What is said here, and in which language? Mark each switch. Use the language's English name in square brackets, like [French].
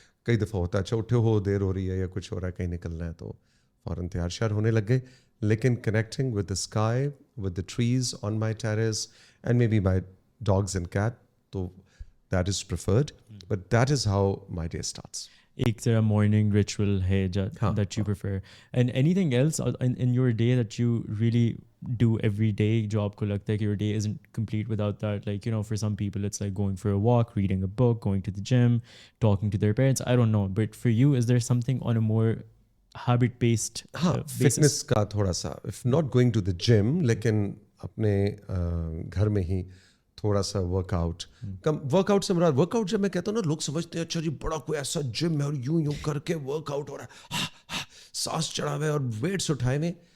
[Urdu] کئی دفعہ ہوتا ہے اچھا اٹھے ہو, دیر ہو رہی ہے یا کچھ ہو رہا ہے, کہیں نکلنا ہے, تو فوراً تیار شیار ہونے لگ گئے. لیکن [English] Connecting with the sky, with the trees on my terrace, and maybe my dogs and cat, تو that is preferred, but that is how my day starts. [Urdu] ایک طرح [English] morning ritual ہے that you prefer. And anything else in your day that you really do every day [Urdu] جو آپ کو لگتا ہے کہ [English] your day isn't complete without that? Like, you know, for some people it's like going for a walk, reading a book, going to the gym, talking to their parents, I don't know. But for you, is there something on a more habit based basis? [Urdu] Fitness کا تھوڑا سا, [English] if not going to the gym, [Urdu] لیکن اپنے گھر میں ہی تھوڑا سا work out. Work out سے مراد, ورک آؤٹ جب میں کہتا ہوں نا, لوگ سمجھتے ہیں اچھا جی بڑا کوئی ایسا جم ہے اور یوں کر کے ورک آؤٹ ہو رہا ہے, سانس چڑھا ہوئے اور ویٹس اٹھائے ہوئے.